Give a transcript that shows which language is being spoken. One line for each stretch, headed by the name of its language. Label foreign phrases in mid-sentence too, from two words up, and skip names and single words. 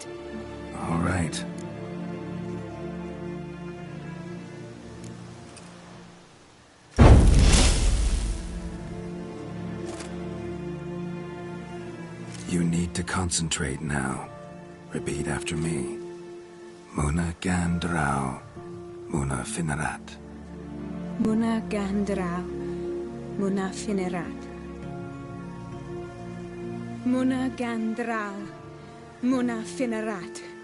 English: All right. You need to concentrate now. Repeat after me. Muna Gandrau, Muna Finerat. Muna Gandrau, Muna Finerat. Muna Gandrau, Muna Finerat.